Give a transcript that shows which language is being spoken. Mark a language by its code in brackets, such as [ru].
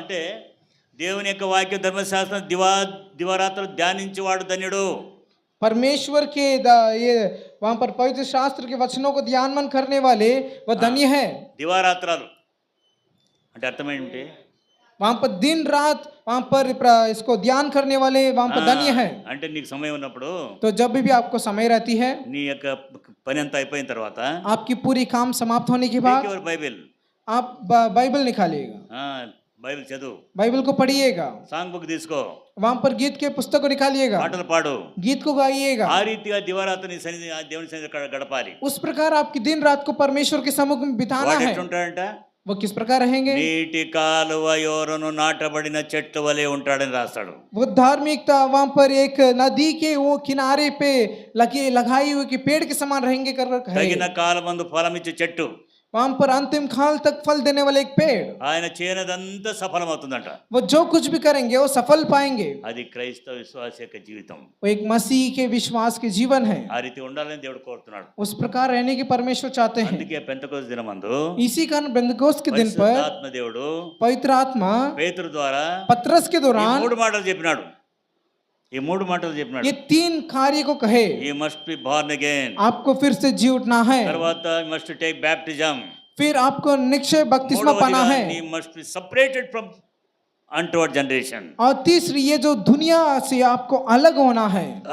[te] అంటే దేవుని యొక్క వాక్య ధర్మశాస్త్రం దివారాత్రులు ధ్యానించేవాడు ధన్యుడు. [hi] परमेश्वर के ये वहाँ पर पवित्र शास्त्र के वचनों को ध्यान करने वाले वह धन्य है. [te] దివారాత్రాలు అంటే అర్థం ఏంటి? [hi] वहाँ पर दिन रात वहाँ पर इसको ध्यान करने वाले वहाँ पर धन्य है. [te] అంటే నీకు సమయం ఉన్నప్పుడు, [hi] तो जब भी आपको समय रहती है, [te] నీ యొక్క పని అంతా అయిపోయిన తర్వాత, [hi] आपकी पूरी काम समाप्त होने के बाद, [te] బైబిల్ [hi] आप बाइबल निकालिएगा, [te] బైబిల్ చదువు, [hi] बाइबल को पढ़िएगा, [te] సాంగ్ బుక్ తీసుకో, [hi] वहाँ पर गीत के पुस्तक को निकालिएगा, [te] పాటలు పాడు, [hi] गीत को गाइएगा. [te] ఆ రీతిగా దివారాత్రి సన్నిధి దేవుని సన్నిధి గడపాలి. [hi] उस प्रकार आपकी दिन रात को परमेश्वर के सम्मुख में बिताना [te] వాడు [hi] है. [te] ఎట్లుంటాడంట? [hi] वो किस प्रकार रहेंगे? [te] నీటి కాలువ యోరను నాటబడిన చెట్టు వలె ఉంటాడని రాస్తాడు. [hi] वो धार्मिकता वहाँ पर एक नदी के वो किनारे पे लगाई हुई कि पेड़ के समान रहेंगे कर [te] తగిన కాలమందు ఫలమిచ్చే చెట్టు, [hi] वहाँ पर अंतिम काल तक फल देने वाले एक पेड़. [te] ఆయన చేయనదంతా సఫలమవుతుందంట. [hi] वो जो कुछ भी करेंगे वो सफल पाएंगे. [te] అది క్రైస్తవ విశ్వాస యొక్క జీవితం. [hi] वो एक मसीह के विश्वास के जीवन है. [te] ఆ రీతి ఉండాలని దేవుడు కోరుతున్నాడు. [hi] उस प्रकार रहने की परमेश्वर चाहते हैं. [te] అందుకే పెంతెకోస్తు దినమందు [hi] इसी कारण पेंतकोस्त के दिन पर [te] ఆత్మ దేవుడు [hi] पवित्र आत्मा [te] పేతురు ద్వారా [hi] पतरस के दौरान [te] మూడు మాటలు చెప్పినాడు. ఈ మూడు మాటలు చెప్పినాడు. [hi] ये 3 कार्य को कहे. [en] You must be born again. [hi] आपको फिर से जी उठना है. [te] తర్వాత [en] You must take baptism. [hi] फिर आपको निश्चय बपतिस्मा पाना है. [en] You must be separated from untoward generation. [hi] और तीसरी ये जो दुनिया से आपको अलग होना है.